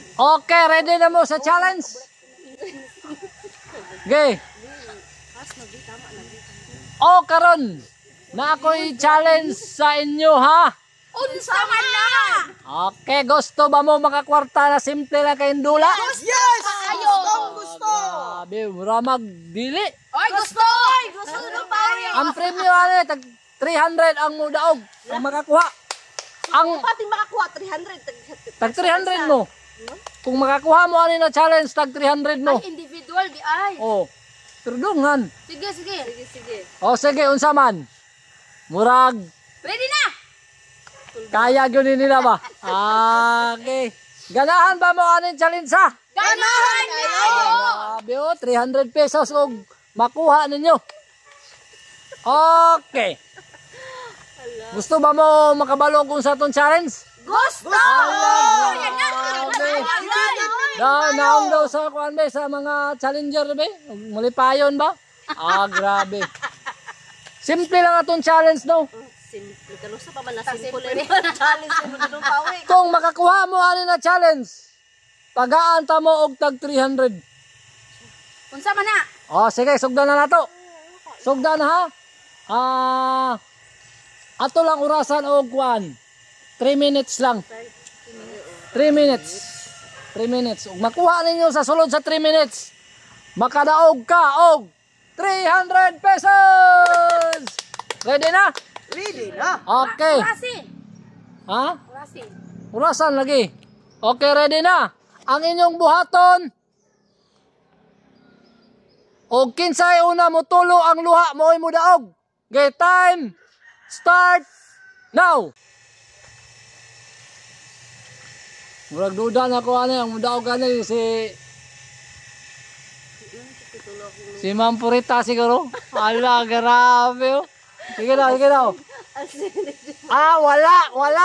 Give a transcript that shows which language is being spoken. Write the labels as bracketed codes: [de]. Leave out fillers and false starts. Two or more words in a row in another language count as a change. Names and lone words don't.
[ceb] Okay, ready na mo sa challenge? [en] Okay. [ceb] O karon na ako'y challenge sa inyo ha. Unsa man na? Okay, gusto ba mo makakwarta na simple na kayong dula? [en] Yes! [ceb] Ayo! Gusto! Sabi, mura magdili. Oy, gusto! Gusto ng pawi! Ang premyo ano, tag 300 ang mudaog. Ang makakuha. Ang Pati makakuha 300. tag 300 mo. Kung makakuha mo ano na challenge, tag 300 mo. Ay, individual di ay. Oh, turdungan. Sige, sige. Sige. O sige, unsa man. Murag, Ready na! kaya gyud nila ba? Okay. Ganahan ba mo ano yung challenge ha? Ganahan na! Grabe o, 300 pesos og makuha ninyo. [en] Okay. [ceb] Gusto ba mo makabalo kung sa itong challenge? Gusto! Ala, Yan na! grabe. Naong daw sa kuan ba sa mga challenger ba? Malipayon ba? Grabe. Simple lang atong challenge no. Simple. Kalusa pa man na simple. Challenge mo ng pawi. Kung makakuha mo ano na challenge, tagaan ta mo og tag 300. Unsa man na? Sige, sugdan na nato. Sugdan ha. Ato lang orasan og kuan. [en] 3 minutes lang. 3 minutes. 3 minutes. [ceb] Ug makuha ninyo sa sulod sa 3 minutes, makadaog ka og 300 pesos. Ready na? Ready na. [en] Okay. [ceb] Orasi. Ha? Orasi. Orasan lagi. Okay, ready na. Ang inyong buhaton. O kinsay una mo tulo ang luha mo ay mudaog. [en] Okay, time. Start. Now. [ceb] Murag duda na ko ano ang mudaog ano si Ma'am Purita siguro. Ala, grabe. Sige daw, sige daw. Wala.